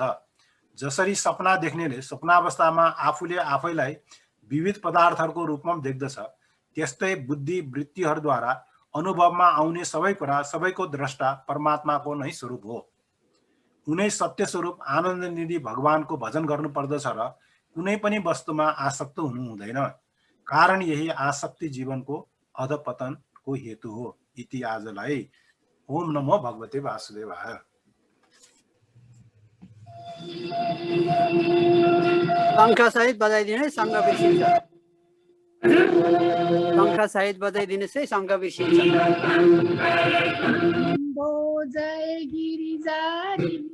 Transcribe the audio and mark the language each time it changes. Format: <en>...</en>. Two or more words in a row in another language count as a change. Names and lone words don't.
<ne>जसरी सपना देख्नेले सपनावस्थामा आफूले आफैलाई विविध पदार्थहरूको रूपमा देख्दछ, त्यस्तै बुद्धि वृत्तिहरूद्वारा अनुभवमा आउने सबै कुरा सबैको द्रष्टा परमात्माको नै स्वरूप हो। उनै सत्य स्वरूप आनन्द निधि भगवानको भजन गर्नु पर्दछ र कुनै पनि वस्तुमा आसक्त हुनु हुँदैन, कारण यही आसक्ति जीवनको अधपतनको हेतु हो।</ne> <sa>इति आजलाई। ओम नमो भगवते वासुदेवाय।</sa> <ne>शङ्ख सहित बजाइदिनुहोस्, शङ्ख बिर्सिन्छ। शङ्ख सहित बजाइदिनुहोस् है, शङ्ख बिर्सिन्छ। जय गिरिजा</ne>